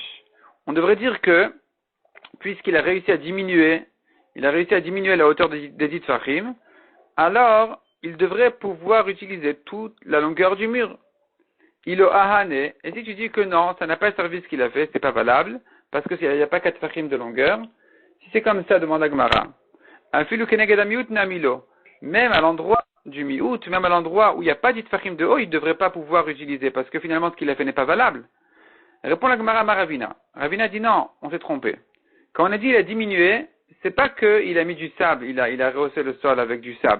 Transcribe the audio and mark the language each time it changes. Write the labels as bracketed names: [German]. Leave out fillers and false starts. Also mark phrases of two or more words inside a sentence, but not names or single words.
[French] On devrait dire que puisqu'il a réussi à diminuer, la hauteur des 10 fachim, alors il devrait pouvoir utiliser toute la longueur du mur. Il a ahane, et si tu dis que non, ça n'a pas servi ce qu'il a fait, c'est pas valable, parce qu'il n'y a pas 4 fachim de longueur, si c'est comme ça, demande Agmara. [Hebrew] אפילו כנגד המיעוט נמי לא. [French] Même à l'endroit du miut, même à l'endroit où il n'y a pas 10 fachim de haut, il ne devrait pas pouvoir utiliser, parce que finalement ce qu'il a fait n'est pas valable. Répond la Gemara à Ravina. Ravina dit non, on s'est trompé. Quand on a dit il a diminué, c'est pas qu'il a mis du sable, il a rehaussé le sol avec du sable.